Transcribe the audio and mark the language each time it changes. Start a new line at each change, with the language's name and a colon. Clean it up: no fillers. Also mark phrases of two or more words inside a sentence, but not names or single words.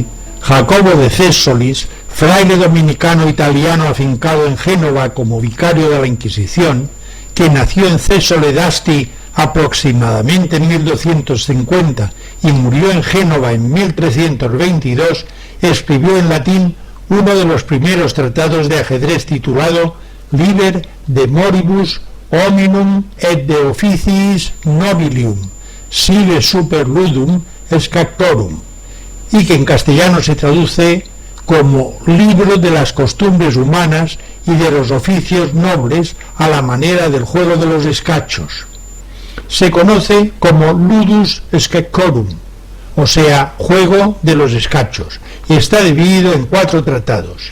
Spanish: Jacobo de Césolis, fraile dominicano italiano afincado en Génova como vicario de la Inquisición, que nació en Césole d'Asti aproximadamente en 1250 y murió en Génova en 1322, escribió en latín uno de los primeros tratados de ajedrez titulado Liber de moribus hominum et de officiis nobilium, sive super ludum scactorum, y que en castellano se traduce como libro de las costumbres humanas y de los oficios nobles a la manera del juego de los escachos. Se conoce como ludus scactorum, o sea, juego de los escachos, y está dividido en 4 tratados.